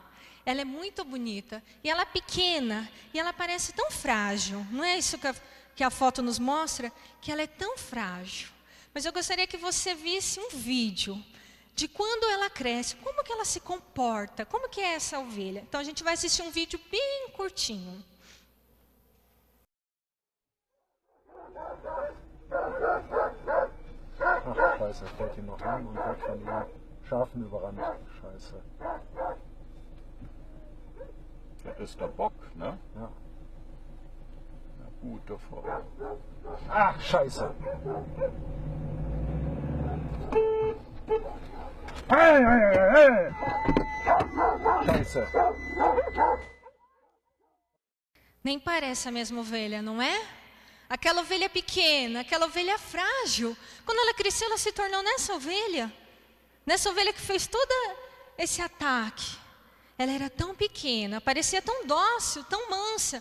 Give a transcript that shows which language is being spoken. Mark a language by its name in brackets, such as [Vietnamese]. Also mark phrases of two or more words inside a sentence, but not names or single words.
[Portuguese] Ela é muito bonita, e ela é pequena, e ela parece tão frágil. Não é isso que a foto nos mostra? Que ela é tão frágil. Mas eu gostaria que você visse um vídeo de quando ela cresce, como que ela se comporta, como que é essa ovelha. Então a gente vai assistir um vídeo bem curtinho. [German] Ach, scheiße, fällt hier noch hin und wird von den Schafen überrannt. Scheiße. Das ist der Bock, ne? Ja. Na gut, davor. Ach, scheiße. Hey, hey, hey, hey. Scheiße. [Portuguese] Nem parece a mesma ovelha, não é? Aquela ovelha pequena, aquela ovelha frágil. Quando ela cresceu, ela se tornou nessa ovelha. Nessa ovelha que fez todo esse ataque. Ela era tão pequena, parecia tão dócil, tão mansa.